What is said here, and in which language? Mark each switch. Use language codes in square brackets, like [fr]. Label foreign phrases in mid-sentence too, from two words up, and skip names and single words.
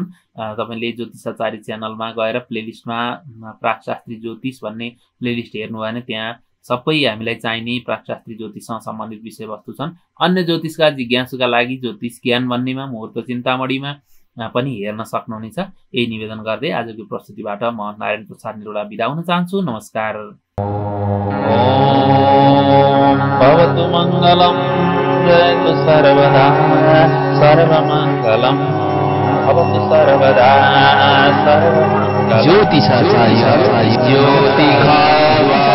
[ne] तपाईले ज्योतिषाचार्य च्यानलमा गएर प्लेलिस्टमा प्राकशास्त्री ज्योतिष भन्ने प्लेलिस्ट हेर्नु भयो भने त्यहाँ सबै हामीलाई चाहिने प्राकशास्त्री ज्योतिषसँग सम्बन्धित विषयवस्तु छन्। अन्य ज्योतिषका जिज्ञासुका लागि ज्योतिष ज्ञान भन्नेमा मुहूर्त चिन्तामणिमा पनि हेर्न सक्नुहुनेछ। यही निवेदन गर्दै आजको प्रस्तुतिबाट म नारायण प्रसाद निरोला बिदा हुन चाहन्छु। नमस्कार। [sa] भवतु मङ्गलम् जयतु सर्वदा सर्वमङ्गलम् भवतु सर्वदा सर्वमङ्गलम्। [ne] ज्योतिषाचार्य ज्योतिष